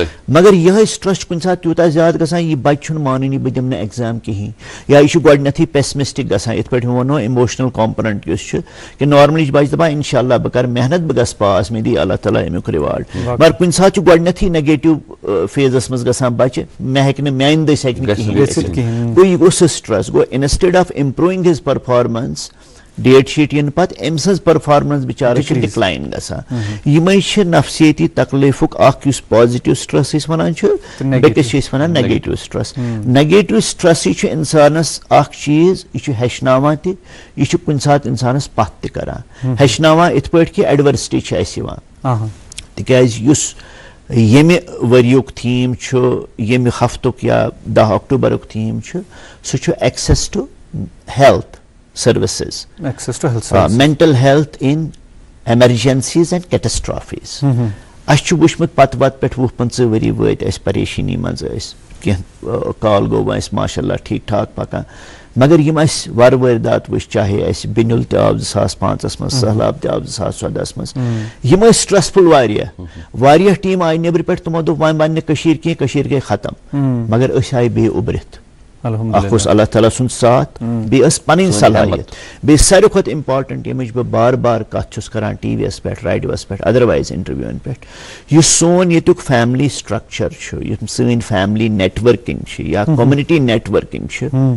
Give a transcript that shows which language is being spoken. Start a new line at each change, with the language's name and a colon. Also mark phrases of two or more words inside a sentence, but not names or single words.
Kashmiri: مگر یِہے سٹرس چھُ کُنہِ ساتہٕ تیوٗتاہ زیادٕ گژھان, یہِ بچہِ چھُنہٕ مانٲنی بہٕ دِمہٕ نہٕ ایگزام کِہینۍ, یا یہِ چھُ گۄڈنیتھٕے پیسمسٹک گژھان. یِتھ پٲٹھۍ ووٚنو
English: emotional component
Kashmiri: یُس چھُ کہِ نارملی چھُ بچہِ دپان
Arabic: انشاء اللہ
Kashmiri: بہٕ کرٕ محنت, بہٕ گژھٕ پاس, مےٚ دی
Arabic: اللہ تعالیٰ
Kashmiri: امیُک رِواڈ. مگر کُنہِ ساتہٕ چھُ گۄڈنیتھٕے نیگیٹو فیزس منٛز گژھان بچہِ, مےٚ ہیٚکہِ نہٕ, میانہِ دٔسۍ ہیٚکہِ نہٕ کِہینۍ گٔژھِتھ. گوٚو یہِ گوٚو سُہ سٹرس. گوٚو
English: instead of improving his performance, date sheet
Kashmiri: یِنہٕ پتہٕ أمۍ سٕنٛز پرفارمنس بِچارٕ چھِ ڈِکلاین گژھان. یِمے چھِ نفسیتی تکلیفُک اکھ یُس
English: positive stress
Kashmiri: أسۍ ونان چھِ, بیٚکِس چھِ أسۍ ونان
English: negative stress.
Kashmiri: نیگیٹو سٹرسٕے چھُ انسانس اکھ چیٖز, یہِ چھُ ہیٚچھناوان تہِ, یہِ چھُ کُنہِ ساتہٕ انسانس پتھ تہِ کران. ہیٚچھناوان یِتھ پٲٹھۍ کہِ ایڈورسٹی چھِ اسہِ یِوان. تِکیازِ یُس ییٚمہِ ؤریُک تھیٖم چھُ, ییٚمہِ ہفتُک یا 10 اکٹوبرُک تھیٖم چھُ, سُہ چھُ
English: access to health services, Access to health services. mental health in emergencies and catastrophes.
Kashmiri: اس چھُ وٕچھمُت پتہٕ وتہٕ پٮ۪ٹھ 20-25 ؤری وٲتۍ اَسہِ پریشٲنی منٛز ٲسۍ کینٛہہ کال گوٚو وۄنۍ اَسہِ
Arabic: ماشاء اللہ
Kashmiri: ٹھیٖک ٹھاک پکان مگر یِم اَسہِ وارٕ وٲرۍدات وٕچھ چاہے اَسہِ بِنیُل تہِ آو 2005 منٛز سہلاب تہِ آو 2014 منٛز یِم ٲسۍ سٹرٛسفُل واریاہ ٹیٖم آیہِ نیٚبرٕ پٮ۪ٹھ تِمو دوٚپ وۄنۍ بنہِ نہٕ کٔشیٖر کینٛہہ کٔشیٖر گٔے ختم مگر أسۍ آیہِ بیٚیہِ اُبرِتھ اکھ اوس
Arabic: اللہ تعالیٰ
Kashmiri: سُنٛد ساتھ بیٚیہِ ٲس پنٕنۍ صلٲحیت بیٚیہِ ساروی کھۄتہٕ امپارٹنٹ ییٚمِچ بہٕ بار بار کتھ چھُس کران ٹی وی یس پٮ۪ٹھ ریڈیوس پٮ۪ٹھ ادروایز انٹروِوین پٮ۪ٹھ یُس سون ییٚتیُک
English: family structure
Kashmiri: چھُ یِم سٲنۍ
English: family networking
Kashmiri: چھِ یا
English: community networking
Kashmiri: چھِ